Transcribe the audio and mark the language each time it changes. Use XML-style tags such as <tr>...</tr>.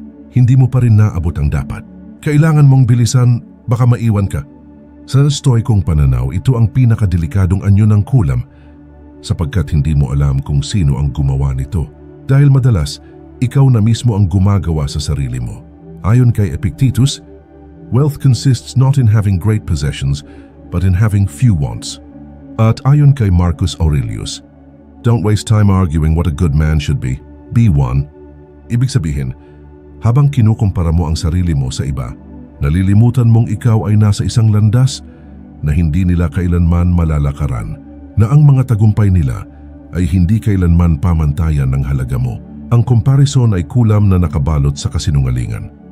<tl>Hindi mo pa rin naabot ang dapat. Kailangan mong bilisan, baka maiwan ka. Sa Stoikong pananaw, ito ang pinakadelikadong anyo ng kulam sapagkat hindi mo alam kung sino ang gumawa nito. Dahil madalas, ikaw na mismo ang gumagawa sa sarili mo. Ayon kay Epictetus,</tl> <en>wealth consists not in having great possessions, but in having few wants.</en> <tl>At ayon kay Marcus Aurelius,</tl> <en>don't waste time arguing what a good man should be. Be one.</en> <tl>Ibig sabihin, habang kinukumpara mo ang sarili mo sa iba, nalilimutan mong ikaw ay nasa isang landas na hindi nila kailanman malalakaran, na ang mga tagumpay nila ay hindi kailanman pamantayan ng halaga mo. Ang comparison ay kulam na nakabalot sa kasinungalingan.</tl>